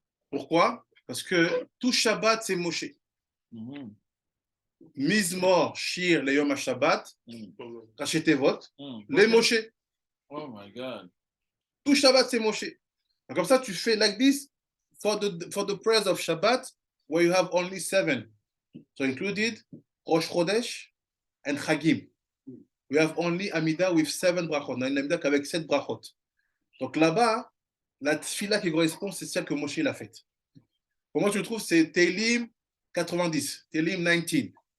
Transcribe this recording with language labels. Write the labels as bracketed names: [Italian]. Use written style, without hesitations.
[French] Pourquoi? Parce que tout Shabbat, c'est Moshe. Mizmor, Shir, le Yom HaShabbat, Rachetevot, les Moshe. [English] Oh my God. [French] Tout Shabbat, c'est Moshe. Donc, comme ça, tu fais [English] like this for the prayers of Shabbat, where you have only 7. So included Rosh Chodesh and Chagim. we have only Amida with 7 brachot. [French] On a une Amida qu'avec 7 brachot. Donc là-bas, la tfila qui correspond, c'est celle que Moshe l'a faite. Pour moi, je trouve c'est Télim 90, Télim 19.